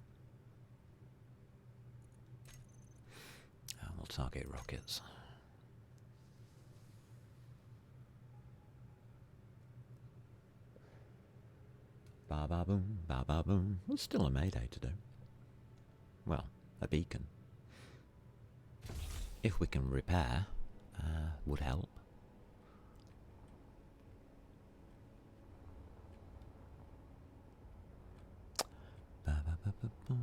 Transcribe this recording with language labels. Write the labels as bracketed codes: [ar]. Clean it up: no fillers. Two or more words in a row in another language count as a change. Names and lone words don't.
[en] And we'll target rockets. Ba ba boom, ba ba boom. There's still a mayday to do. Well, a beacon. If we can repair, would help. Ba ba ba ba boom.